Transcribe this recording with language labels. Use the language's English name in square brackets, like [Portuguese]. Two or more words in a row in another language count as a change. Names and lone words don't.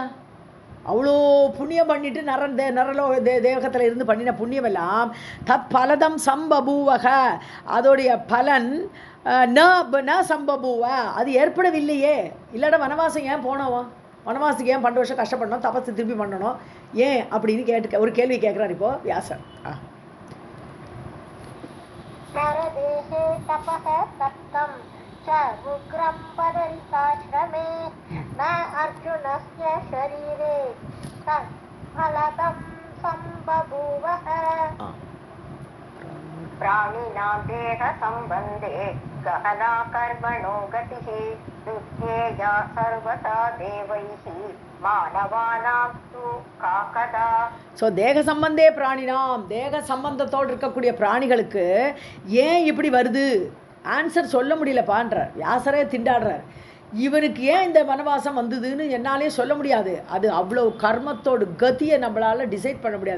[Tamil] அவ்வளோ புண்ணியம் பண்ணிட்டு நரலோ தேவகத்தில் இருந்து பண்ணின புண்ணியம் எல்லாம் [Sanskrit] तत् फलदं सम्बभूव [Tamil] அதோடைய பலன் [Sanskrit] न सम्बभूव [Tamil] அது ஏற்படவில்லையே. இல்லாட வனவாசம் ஏன் போனோம்? வனவாசத்துக்கு ஏன் 12 வருஷம் கஷ்டப்படணும்? தபஸ் திருப்பி பண்ணணும் ஏன் அப்படின்னு ஒரு கேள்வி கேட்குறாரு இப்போ வியாசர். [Sanskrit] नरदेहे तपः तप्तं च उग्रं बदरिकाश्रमे न अर्जुनस्य शरीरे तत्फलदं सम्बभूवः. प्राणिनां देहसम्बन्धे गहना कर्मणो गतिः दुःखेया सर्वथा देवैः मानवानां तु काकदा. [Tamil] ஸோ [Sanskrit] देहसम्बन्धे प्राणिनाम् [Tamil] தேக சம்பந்தத்தோடு இருக்கக்கூடிய பிராணிகளுக்கு ஏன் இப்படி வருது ஆன்சர் சொல்ல முடியலப்பான்றார். வியாசரே திண்டாடுறார். இவனுக்கு ஏன் இந்த வனவாசம் வந்ததுன்னு என்னாலே சொல்ல முடியாது. அது அவ்வளோ கர்மத்தோட கதியை நம்மளால் டிசைட் பண்ண முடியாது.